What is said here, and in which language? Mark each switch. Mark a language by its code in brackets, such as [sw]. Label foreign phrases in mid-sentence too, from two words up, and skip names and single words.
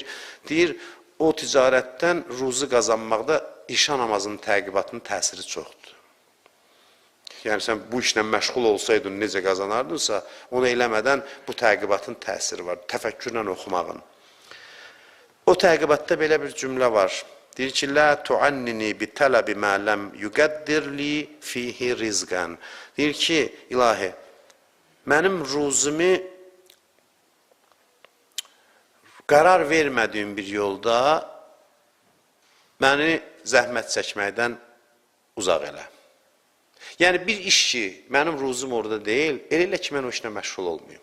[az] Deyir, o ticarətdən ruzu qazanmaqda işə namazının təqibatının təsiri çoxdur. Yəni, sən bu işlə məşğul olsaydın, necə qazanardınsa, onu eləmədən bu təqibatın təsiri var, təfəkkürlə oxumağın. O təqibatda belə bir cümlə var. Deyir ki, [ar] لا تعنني بطلب ما لم يقدر لي فيه رزقا. [az] Deyir ki, ilahi, mənim ruzumu qərar vermədiyim bir yolda məni zəhmət çəkməkdən uzaq elə. Yəni, bir iş ki, mənim ruzum orada deyil, elə ki, mən o işlə məşğul olmayayım.